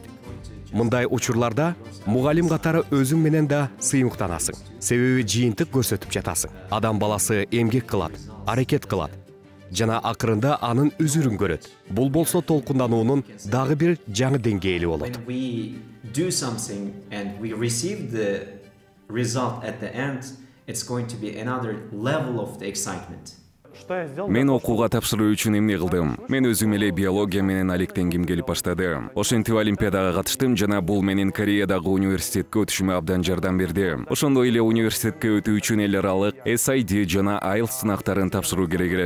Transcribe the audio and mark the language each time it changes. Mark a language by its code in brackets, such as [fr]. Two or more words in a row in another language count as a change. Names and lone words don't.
[ky] Мындай учурларда мугалим катары өзүң менен да сыймыктанасың. Себеби жыйынтык көрсөтүп жатасың. Адам баласы эмгек кылат, аракет кылат. Жана акырында анын үзүрүн көрөт. Бул болсо толкундануунун дагы бир жаңы деңгээли болот. [en] Result at the end, it's going to be another level of the excitement. [ky] Мен окууга тапшыруу үчүн эмне кылдым? Мен өзүм эле биология менен алектенгим келип баштады. Ошентип олимпиадага катыштым жана бул менин Кореядагы университетке өтүшүмө абдан жардам берди. Ошондой эле университетке өтүү үчүн эл аралык SID жана IELTS сынактарын тапшыруу керек эле.